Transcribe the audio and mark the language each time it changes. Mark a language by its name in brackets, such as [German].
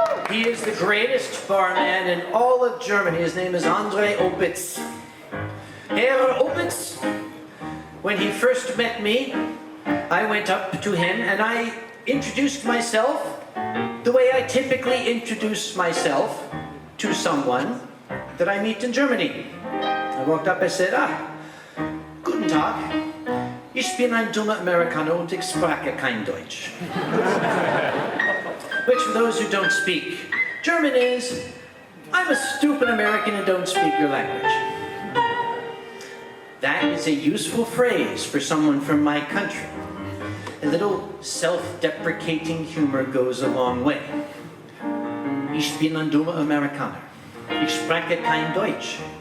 [English] He is the greatest barman in all of Germany. His name is Andre Opitz. Herr Opitz, when he first met me, I went up to him and I introduced myself the way I typically introduce myself to someone that I meet in Germany. I walked up and said, [German] Guten Tag, ich bin ein dummer Amerikaner und ich spreche kein Deutsch. [English] Which, for those who don't speak German, is, I'm a stupid American and don't speak your language. That is a useful phrase for someone from my country. A little self-deprecating humor goes a long way. [German] Ich bin ein dummer Amerikaner. Ich spreche kein Deutsch.